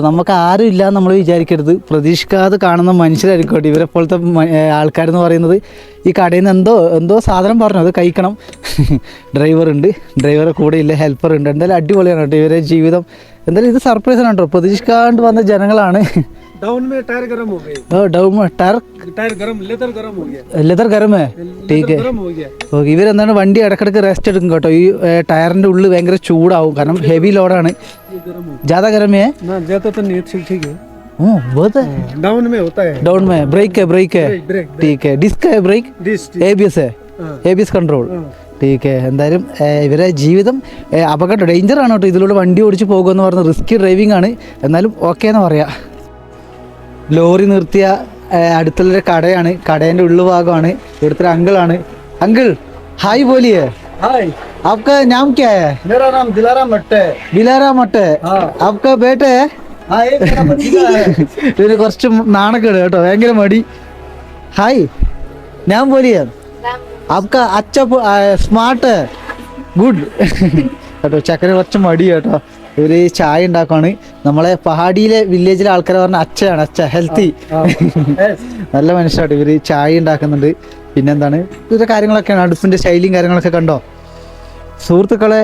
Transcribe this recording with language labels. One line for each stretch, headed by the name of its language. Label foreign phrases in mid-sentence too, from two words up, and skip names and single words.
Malayalam: നമുക്ക് ആരും ഇല്ല നമ്മൾ വിചാരിക്കരുത്, പ്രതീക്ഷിക്കാതെ കാണുന്ന മനുഷ്യരായിരിക്കട്ടെ ഇവരെ പോലത്തെ ആൾക്കാരെന്ന് പറയുന്നത്. ഈ കടയിൽ നിന്ന് എന്തോ സാധനം പറഞ്ഞു, അത് കഴിക്കണം. ഡ്രൈവറുണ്ട്, ഡ്രൈവറെ കൂടെ ഇല്ല, ഹെൽപ്പർ ഉണ്ട്. എന്തായാലും അടിപൊളിയാണ് കേട്ടോ ഇവരെ ജീവിതം. എന്തായാലും ഇത് സർപ്രൈസ് ആണ് കേട്ടോ, പ്രതീക്ഷിക്കാണ്ട് വന്ന ജനങ്ങളാണ്.
Hindi: डाउन में टायर गर्म हो गए. डाउन में टायर गर्म, लेदर गर्म हो गया. लेदर गर्म है. ठीक है.
Malayalam: ഓക്കെ, ഇവരെന്താണ് വണ്ടി ഇടക്കിടക്ക് റെസ്റ്റ് എടുക്കും കേട്ടോ. ഈ ടയറിന്റെ ഉള്ളിൽ ഭയങ്കര ചൂടാവും, കാരണം ഹെവി ലോഡാണ്.
Hindi: ज़्यादा गर्म है ना? ज़्यादा तो नहीं, ठीक है. बहुत है. डाउन में होता है. डाउन में ब्रेक है. ठीक है. डिस्क है, ब्रेक, ABS है,
English: ABS control.
Hindi: ठीक है.
Malayalam: എന്തായാലും ഇവരെ ജീവിതം അപകടം, ഡേഞ്ചർ ആണ് കേട്ടോ. ഇതിലൂടെ വണ്ടി ഓടിച്ച് പോകുമെന്ന് പറഞ്ഞ റിസ്കി ഡ്രൈവിംഗ് ആണ്. എന്നാലും ഓക്കെ എന്ന് പറയാം. ലോറി നിർത്തിയ അടുത്തുള്ളൊരു കടയാണ്, കടേൻ്റെ ഉള്ളുഭാഗമാണ്. ഇവിടുത്തെ ഒരു അങ്കിളാണ്. അങ്കിൾ
Hindi: हाय बोलिए. हाय, आपका नाम क्या है? मेरा नाम दिलाराम भट्ट है. दिलाराम भट्ट है. आपका बेटा है? हाँ, एक मेरा भतीजा है.
Malayalam: ഇതിന് കുറച്ച് നാണക്കേട് കേട്ടോ, ഭയങ്കര മടി. ഹായ്, ഞാൻ ബോലിയേ.
Hindi: आपका अच्छा स्मार्ट है, गुड.
Malayalam: കേട്ടോ ചക്കര കുറച്ച് മടി കേട്ടോ. ഇവർ ചായ ഉണ്ടാക്കുകയാണ്. നമ്മളെ പഹാഡിയിലെ വില്ലേജിലെ ആൾക്കാരെ പറഞ്ഞ അച്ഛയാണ്, അച്ഛ ഹെൽത്തി. നല്ല മനുഷ്യരാട്ടോ ഇവർ ചായ ഉണ്ടാക്കുന്നുണ്ട്. പിന്നെന്താണ് ഇവരുടെ കാര്യങ്ങളൊക്കെയാണ്. അടുപ്പിൻ്റെ സ്റ്റൈലും കാര്യങ്ങളൊക്കെ കണ്ടോ സുഹൃത്തുക്കളെ.